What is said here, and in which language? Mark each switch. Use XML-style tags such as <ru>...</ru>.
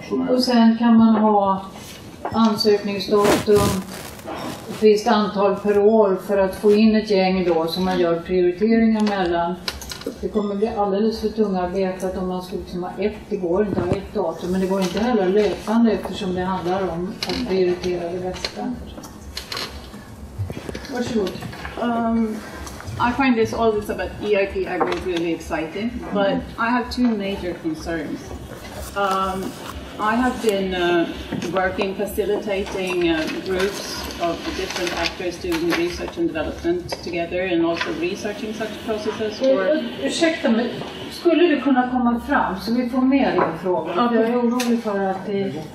<sv>Och sen kan man ha ansökningsdatum, ett visst antal per år för att få in ett gäng då som man gör prioriteringar mellan. Det kommer bli alldeles för tungarbetat om man skulle ha det går inte att ha ett datum, men det går inte heller löpande eftersom det handlar om att prioritera det bästa. Varsågod.</sv> <en>I find all this about EIP-Agri really exciting, but I have two major concerns. I have been working, facilitating groups of different actors doing research and development together, and also researching such processes.</en> <sv>Ursäkta mig, skulle du kunna komma fram så vi får med din fråga? Okay. Jag är orolig för att det...</sv>